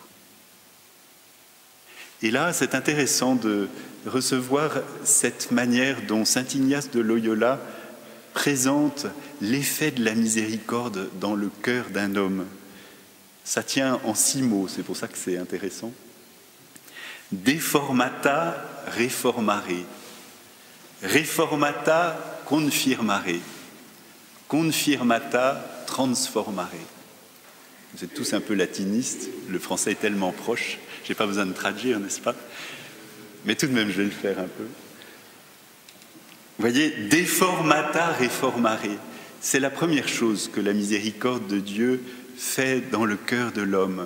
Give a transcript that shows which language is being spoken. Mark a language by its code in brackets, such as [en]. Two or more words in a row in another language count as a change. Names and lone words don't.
[fr] Et là, c'est intéressant de recevoir cette manière dont saint Ignace de Loyola présente l'effet de la miséricorde dans le cœur d'un homme. Ça tient en 6 mots, c'est pour ça que c'est intéressant. [la] Deformata reformare, reformata confirmare, confirmata transformare. [fr] Vous êtes tous un peu latinistes, le français est tellement proche, je n'ai pas besoin de traduire, n'est-ce pas? Mais tout de même, je vais le faire un peu. Vous voyez, [la] deformata reformare, [fr] c'est la première chose que la miséricorde de Dieu fait dans le cœur de l'homme.